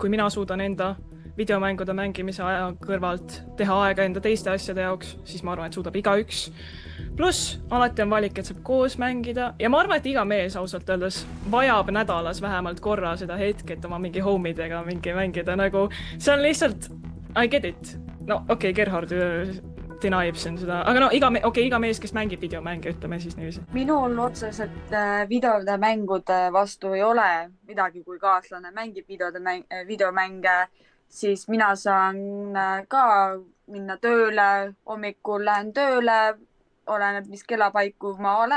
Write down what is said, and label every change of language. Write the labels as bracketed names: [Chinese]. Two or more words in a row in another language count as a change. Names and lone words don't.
[Estonian] Kui mina suudan enda videomängude mängimise aja kõrvalt teha aega enda teiste asjade jaoks, siis ma arvan, et suudab igaüks. Pluss, alati on valik, et saab koos mängida. Ja ma arvan, et iga mees ausalt öeldes vajab nädalas vähemalt korra seda hetke, et oma mingi homidega mingi mängida. Nagu, see on lihtsalt, [English] I get it. [Estonian] No okei, Gerhard deniab siin seda. Aga no, iga mees, kes mängib videomänge, ütleme siis niiviisi. Minul otseselt videode mängude vastu ei ole midagi, kui kaaslane mängib videomänge, siis mina saan ka minna tööle, hommikul lähen tööle, oleneb, mis kellapaiku ma olen.